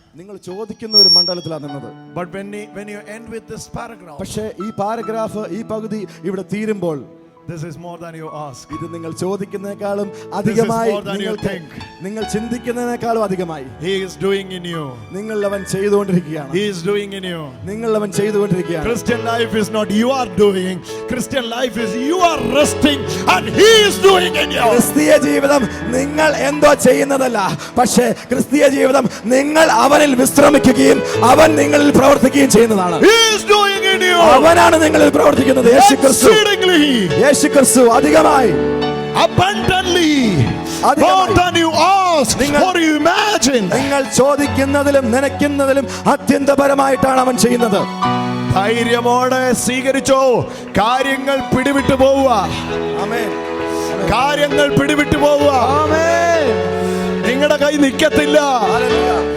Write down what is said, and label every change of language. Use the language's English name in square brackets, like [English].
[Malayalam] നിങ്ങൾ ചോദിക്കുന്ന ഒരു മണ്ഡലത്തിലാണ് നിന്നത്. [English] But when you end with this paragraph, [Malayalam] പക്ഷേ ഈ പാരഗ്രാഫ്, ഈ പകുതി ഇവിടെ തീരുമ്പോൾ, [English] this is more than you ask. [Malayalam] ഇത് നിങ്ങൾ ചോദിക്കുന്നതിനേക്കാളും അധികമായി, [English] more than you think. [Malayalam] നിങ്ങൾ ചിന്തിക്കുന്നതിനേക്കാളും അധികമായി [English] He is doing in you. [Malayalam] നിങ്ങൾ അവൻ ചെയ്തുകൊണ്ടിരിക്കുകയാണ്. [English] He is doing in you. [Malayalam] നിങ്ങൾ അവൻ ചെയ്തുകൊണ്ടിരിക്കുകയാണ്. [English] Christian life is not you are doing. Christian life is you are resting and He is doing in you. [Malayalam] ക്രിസ്തീയ ജീവിതം നിങ്ങൾ എന്തോ ചെയ്യുന്നതല്ല, പക്ഷേ ക്രിസ്തീയ ജീവിതം നിങ്ങൾ അവനിൽ വിശ്രമിക്കുകയും അവൻ നിങ്ങളിൽ പ്രവർത്തിക്കുകയും ചെയ്യുന്നതാണ്. [English] He is doing in you. [Malayalam] അവനാണ് നിങ്ങളിൽ പ്രവർത്തിക്കുന്നത്. [English] Exceedingly, [Malayalam] യേശുക്രിസ്തു അധികമായി, [English] abundantly, more than you ask or you imagine. [Malayalam] നിങ്ങൾ ചോദിക്കുന്നതിലും നനയ്ക്കുന്നതിലും അത്യന്തപരമായിട്ടാണ് അവൻ ചെയ്യുന്നത്. ധൈര്യമോടെ സ്വീകരിച്ചോ. കാര്യങ്ങൾ പിടിവിട്ടു പോവുക. ആമേൻ. കാര്യങ്ങൾ പിടിവിട്ടു പോവുക. ആമേൻ. നിങ്ങളുടെ കൈ നിൽക്കത്തില്ല. ഹല്ലേലൂയ.